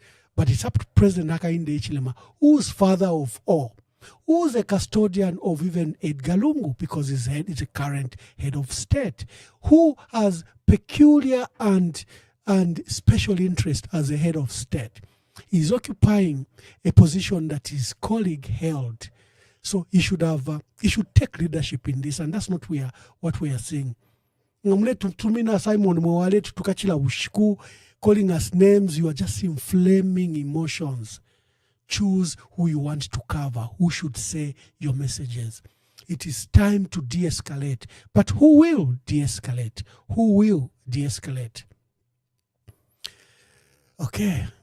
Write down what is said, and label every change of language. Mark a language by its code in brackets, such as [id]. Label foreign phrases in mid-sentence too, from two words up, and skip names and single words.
[en] But it's up to President Hakainde Hichilema, who's father of all, who's a custodian of even Edgar Lungu, because he's a current head of state, who has peculiar and special interest as a head of state. He's occupying a position that his colleague held. So he should take leadership in this, and that's not what we are seeing. [bem] Tumina Simon Mwale tukachila ushiku, [en] calling us names. You are just inflaming emotions. Choose who you want to cover, who should say your messages. It is time to de-escalate. But who will de-escalate? Who will de-escalate? Okay.